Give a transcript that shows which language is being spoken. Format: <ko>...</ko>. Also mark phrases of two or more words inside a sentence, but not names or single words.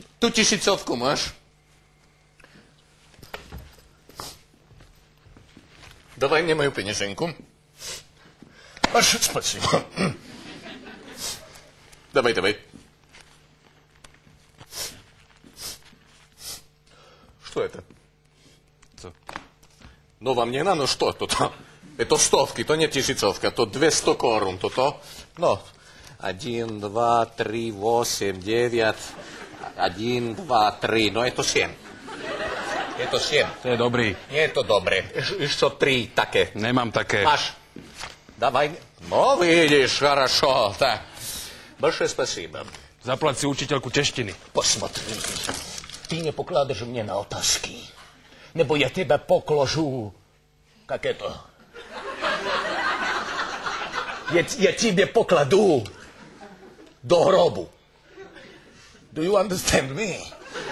<sk>Tu 1000 máš.</sk> <ru>Давай мне мою пенеженку. Аж спасибо. Давай. Что это? Ну, вам не надо, что это? Это 100, то не 1000, то 200 корун, то. Ну, 1, 2, 3, 8, 9, 1, 2, 3,</ru> <sk>no je to 7. Je to 7. To je dobrý. Nie je to dobré. Ešte 3 také. Nemám také. Máš. Давай. No, vidíš,</sk> <ru>хорошо. Так. Большое спасибо.</ru> <sk>Zaplať si učiteľku češtiny.</sk> <ru>Посмотри. Ты не покладешь мне на otázky. Nebo я тебя покложу. Как это? Я тебе покладу до гробу.</ru> <en>Do you understand me?</en>